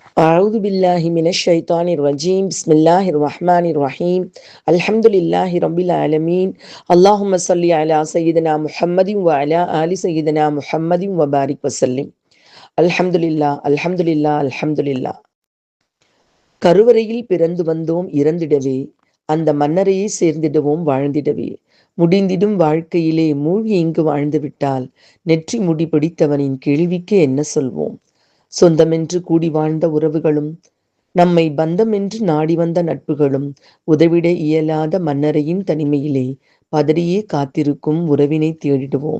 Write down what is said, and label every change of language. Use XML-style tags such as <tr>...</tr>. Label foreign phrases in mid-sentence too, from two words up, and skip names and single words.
<ar>أعوذ بالله من الشيطان الرجيم بسم الله الرحمن الرحيم الحمد لله رب العالمين اللهم صل على سيدنا محمد وعلى آل سيدنا محمد وبارك وسلم الحمد لله الحمد لله الحمد لله.</ar> <ta>கருவறையில் பிறந்து வந்தோம் இறந்திடவே, அந்த மன்னரையே சேர்ந்திடவும் வாழ்ந்திடவே, முடிந்திடும் வாழ்க்கையிலே மூழ்கி இங்கு வாழ்ந்து விட்டால் நெற்றி முடி பிடித்தவனின் கேள்விக்கு என்ன சொல்வோம்? சொந்தமென்று கூடி வாழ்ந்த உறவுகளும், நம்மை பந்தமென்று நாடி வந்த நட்புகளும், உதவிட இயலாத மன்னரையின் தனிமையிலே பதறியே காத்திருக்கும் உறவினை தேடிடுவோம்.</ta>